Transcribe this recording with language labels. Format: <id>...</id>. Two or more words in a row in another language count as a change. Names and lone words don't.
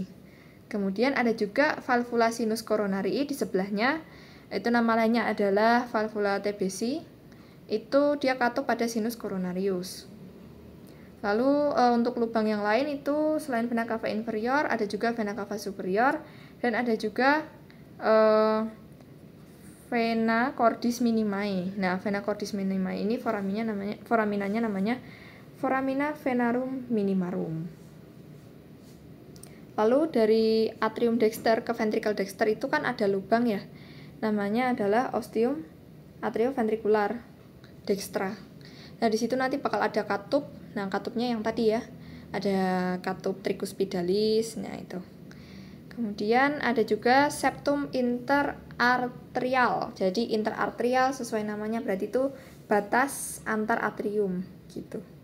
<id>Kemudian ada juga</id> <la>valvula sinus coronarii</la> <id>di sebelahnya. Itu nama lainnya adalah valvula TBC. Itu dia katup pada</id> <la>sinus coronarius.</la> <id>Lalu untuk lubang yang lain itu selain</id> <la>vena cava inferior</la> <id>ada juga</id> <la>vena cava superior</la> <id>dan ada juga</id> <la>vena cordis minimae.</la> <id>Nah,</id> <la>vena cordis minimae</la> <id>ini foraminanya namanya</id> <la>foramina venarum minimarum.</la> <id>Lalu dari</id> <la>atrium dexter</la> <id>ke</id> <la>ventricle dexter</la> <id>itu kan ada lubang ya. Namanya adalah</id> <la>ostium atrioventricular dextra.</la> <id>Nah, di situ nanti bakal ada katup. Nah, katupnya yang tadi ya. Ada katup tricuspidalis. Nah, itu. Kemudian ada juga</id> <la>septum interarterial.</la> <id>Jadi interarterial sesuai namanya berarti itu batas antar atrium gitu.</id>